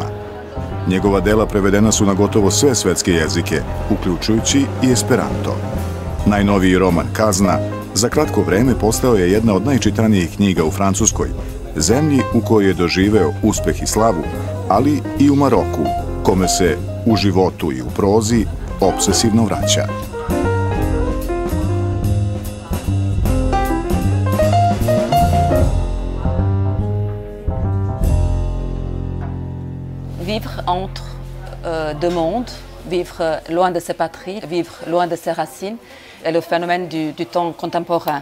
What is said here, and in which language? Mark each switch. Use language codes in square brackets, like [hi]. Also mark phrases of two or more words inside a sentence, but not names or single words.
[sr] Njegova dela prevedena su na gotovo sve svetske jezike, uključujući i Esperanto. Najnoviji roman Kazna za kratko vreme postao je jedna od najčitanijih knjiga u Francuskoj, zemlji u kojoj je doživeo uspeh i slavu, ali i u Maroku, kome se u životu i u prozi obsesivno vraća. [fr] Vivre entre deux mondes, vivre loin de ses patries, vivre loin de ses racines, est le phénomène du temps contemporain.